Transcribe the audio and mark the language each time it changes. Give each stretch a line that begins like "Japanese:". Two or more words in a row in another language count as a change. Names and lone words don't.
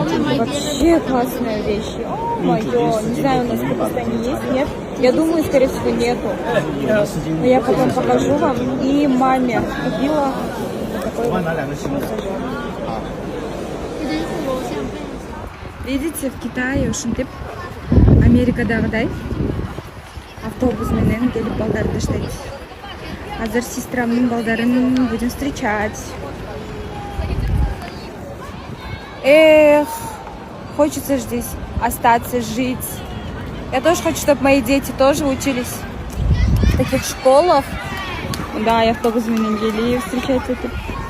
Russian: Вообще классные вещи. О, моё, не знаю, у нас в Кыргызстане есть, нет? Я думаю, скорее всего, нету. Но я потом покажу вам. И маме купила вот такой вот массажер. Видите, в Китае
Kyrgyz: ушинтип Америкадагыдай автобус менен келип балдарды таштайт. Азыр сестрамдын балдарын
Russian: будем встречать. Эх, хочется здесь остаться, жить. Я тоже хочу, чтобы мои дети тоже учились в таких школах. Да, и
Kyrgyz: автобус менен келип
Russian: встречать эту.